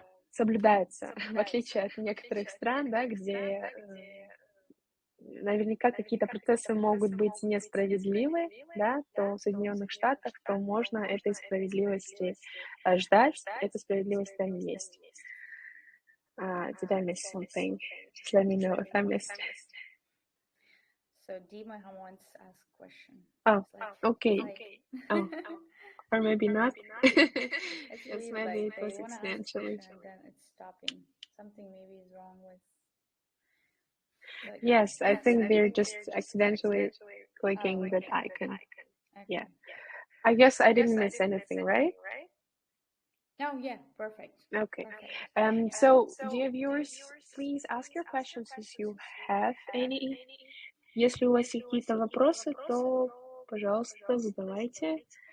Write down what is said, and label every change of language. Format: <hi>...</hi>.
<ru>соблюдаются, в отличие от некоторых стран, да, где наверняка какие-то процессы могут быть несправедливы, да, то в Соединенных Штатах, то можно этой справедливости ждать, эта справедливость там есть.</ru> <en>Did I miss something? Just let me know if I missed. So Dima wants to ask a question. Oh, okay. Oh, or maybe not. It's maybe it was accidentally. And then it's stopping. Something maybe is wrong with. Yes, I think they're just accidentally clicking that icon. Okay. Yeah. I guess I didn't miss anything, right? No, yeah, perfect. Okay. So, dear viewers, please ask your questions if you have any.</en> <ru>Если у вас есть какие-то вопросы, то, пожалуйста, задавайте.</ru>